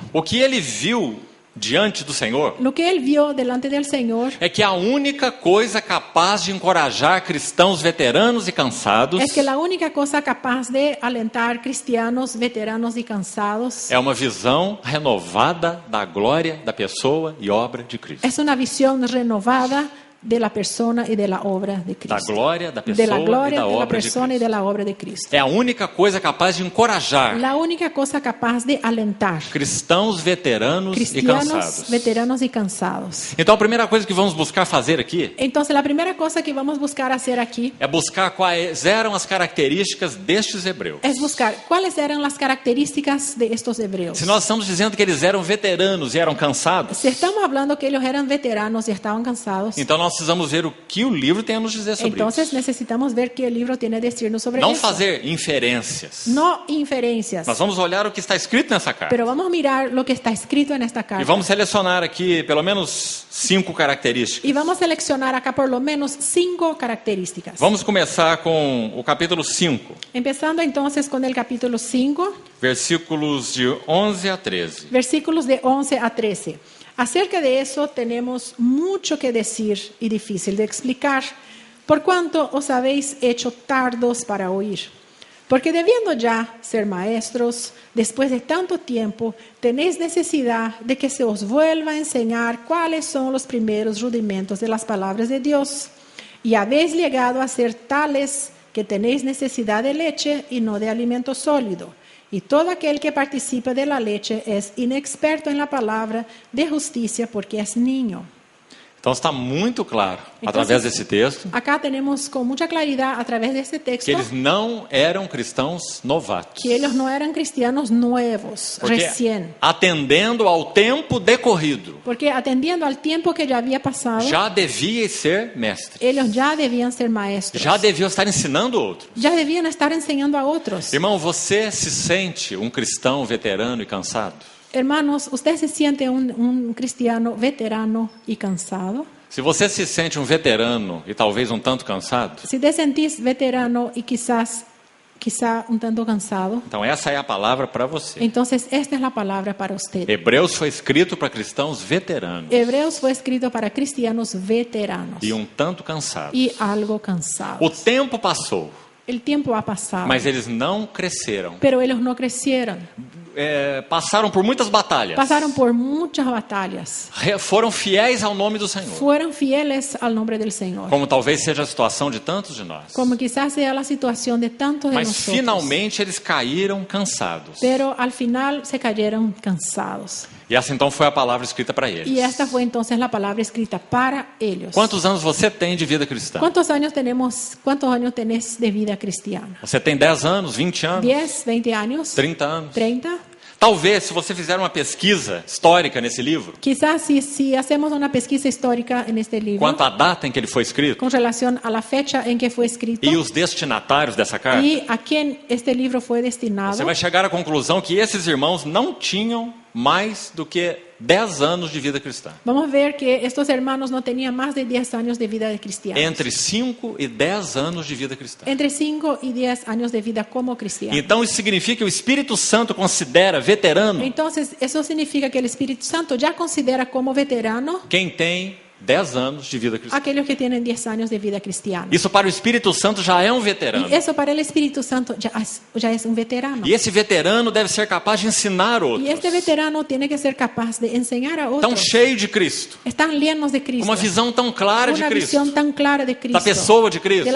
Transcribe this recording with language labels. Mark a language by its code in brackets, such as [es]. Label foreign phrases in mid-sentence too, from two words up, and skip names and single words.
[pt] O que ele viu diante do Senhor [es] Lo que él vio delante del Señor [pt] é que a única coisa capaz de encorajar cristãos veteranos e cansados [es] es que la única cosa capaz de alentar cristianos veteranos y cansados [pt] é uma visão renovada da glória da pessoa e obra de Cristo. [es] es una visión renovada de la persona y de la obra de [pt] Da [es] Cristo. [pt] glória da [es] De [pt] pessoa [es] la [pt] e [es] gloria [pt] da [es] de la [pt] obra de [es] persona y [pt] Cristo. [es] de la obra de Cristo. [pt] É a única coisa capaz de encorajar [es] La única cosa capaz de alentar [pt] cristãos veteranos e [es] cristianos [pt] cansados. [es] veteranos y cansados. [pt] Então a primeira coisa que vamos buscar fazer aqui [es] Entonces, la primera cosa que vamos a buscar hacer aquí [pt] é buscar quais eram as características destes hebreus. [es] es buscar cuáles eran las características de estos hebreos. [pt] Se nós estamos dizendo que eles eram veteranos e eram cansados, [es] Si estamos hablando que ellos eran veteranos y estaban cansados, [pt] então nós precisamos ver o que o livro tem a nos dizer sobre [es] entonces [pt] isso. [es] necesitamos ver qué el libro tiene a decirnos sobre [pt] Não [es] eso. [pt] fazer inferências. [es] No inferencias, [pt] Nós vamos olhar o que está escrito nessa carta. [es] pero vamos a mirar lo que está escrito en esta [pt] E [es] carta. [pt] vamos selecionar aqui pelo menos 5 características. [es] Y vamos a seleccionar acá por lo menos 5 características. [pt] Vamos começar com o capítulo 5, [es] Empezando entonces con el capítulo 5, [pt] versículos de 11 a 13. [es] versículos de 11 a 13. Acerca de eso tenemos mucho que decir y difícil de explicar, por cuanto os habéis hecho tardos para oír. Porque debiendo ya ser maestros, después de tanto tiempo, tenéis necesidad de que se os vuelva a enseñar cuáles son los primeros rudimentos de las palabras de Dios. Y habéis llegado a ser tales que tenéis necesidad de leche y no de alimento sólido. Y todo aquel que participa de la leche es inexperto en la palabra de justicia porque es niño. [pt] Então está muito claro, Então, através desse texto, [es] Acá tenemos con mucha claridad a través de este texto [pt] que eles não eram cristãos novatos. [es] que ellos no eran cristianos nuevos, [pt] Porque [es] recién. [pt] atendendo ao tempo decorrido, [es] Porque atendiendo al tiempo que ya había pasado, [pt] já devia ser mestre. [es] ellos ya debían ser maestros. [pt] Já deviam estar ensinando outros. [es] Ya debían estar enseñando a otros. [pt] Irmão, você se sente um cristão veterano e cansado? [es] Hermanos, ¿usted se siente un cristiano veterano y cansado? [pt] Se você se sente um veterano e talvez um tanto cansado, [es] Si te sentís veterano y quizá un tanto cansado, [pt] então essa é a palavra para você. [es] entonces esta es la palabra para usted. [pt] Hebreus foi escrito para cristãos veteranos [es] Hebreos fue escrito para cristianos veteranos [pt] e um tanto cansados. [es] y algo cansados. [pt] O tempo passou, [es] El tiempo ha pasado, [pt] mas eles não cresceram. [es] pero ellos no crecieron. [pt] Passaram por muitas batalhas. [es] Pasaron por muchas batallas. [pt] Foram fiéis ao nome do Senhor. [es] Fueron fieles al nombre del Señor. [pt] Como talvez seja a situação de tantos de nós. [es] Como quizás sea la situación de tantos de [pt] Mas [es] nosotros. [pt] finalmente eles caíram cansados. [es] Pero al final se cayeron cansados. [pt] E essa então foi a palavra escrita para eles. [es] Y esta fue entonces la palabra escrita para ellos. [pt] Quantos anos você tem de vida cristã? [es] ¿Cuántos años tenés de vida cristiana? [pt] Você tem 10 anos, 20 anos, [es] 10, 20 años, [pt] 30 anos? [es] 30. [pt] Talvez, se você fizer uma pesquisa histórica nesse livro, [es] Quizás si hacemos una pesquisa histórica en este libro [pt] quanto à data em que ele foi escrito [es] con relación a la fecha en que fue escrito [pt] e os destinatários dessa carta, [es] y a quién este libro fue destinado, [pt] você vai chegar à conclusão que esses irmãos não tinham mais do que 10 anos de vida cristã. [es] vamos a ver que estos hermanos no tenían más de 10 años de vida de cristianos. [pt] Entre 5 e 10 anos de vida cristã. [es] Entre 5 y 10 años de vida como cristiano. [pt] Então isso significa que o Espírito Santo considera veterano [es] Entonces, eso significa que el Espíritu Santo ya considera como veterano [pt] quem tem 10 anos de vida cristã. [es] aquellos que tienen 10 años de vida cristiana. [pt] Isso para o Espírito Santo já é um veterano. [es] Y eso para el Espíritu Santo ya es un veterano. [pt] E esse veterano deve ser capaz de ensinar outros. [es] Y este veterano tiene que ser capaz de enseñar a [pt] Tão [es] otros. [pt] cheio de Cristo. [es] Están llenos de Cristo. [pt] Uma visão tão clara de [es] Una [pt] Cristo. [es] visión tan clara de Cristo. [pt] Da pessoa de Cristo.